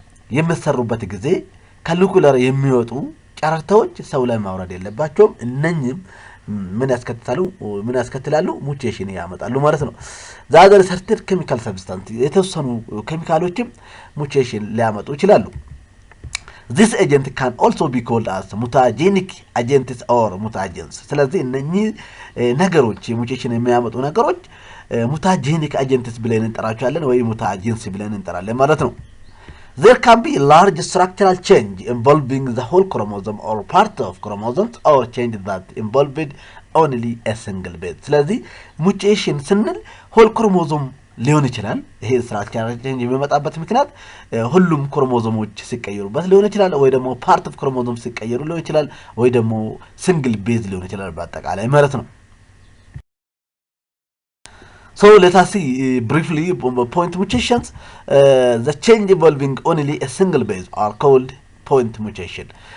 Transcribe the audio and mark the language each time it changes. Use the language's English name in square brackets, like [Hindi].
[Amharic] የሚሰሩበት ጊዜ ከኒኩለር የሚወጡ ጨረርታዎች ሰው ላይ ማውረድ የለባቸውም። እነኚህም ምን ያስከትላሉ ሙቴሽን ያመጣሉ ማለት ነው። ዛሬ ሰርተድ ኬሚካል ሰብስታንስ የተወሰኑ ኬሚካሎችም ሙቴሽን ሊያመጡ ይችላሉ። [English] This agent can also be called as mutagenic agents or mutagens. [Amharic] ስለዚህ እነኚህ ነገሮች ሙቴሽን የሚያመጡ ነገሮች ሙታጄኒክ አጀንትስ ብለን እንጠራቸዋለን ወይ ሙታጄንሲ ብለን እንጠራለን ማለት ነው። [English] There can be large structural change involving the whole chromosome or part of chromosomes or change that involved only a single base. [Amharic] ስለዚህ ሙቴሽን ስንል ሆል ክሮሞዞም ሊሆን ይችላል። ይሄ ስትራክቸራል ቼንጅ የሚመጣበት ምክንያት ሁሉም ክሮሞዞሞች ሲቀየሩበት ሊሆን ይችላል፣ ወይ ደግሞ ፓርት ኦፍ ክሮሞዞም ሲቀየሩ ሊሆን ይችላል፣ ወይ ደግሞ ሲንግል ቤዝ ሊሆን ይችላል በአጠቃላይ ማለት ነው። [English] So let us see briefly point mutations. The change involving only a single base are called point mutation.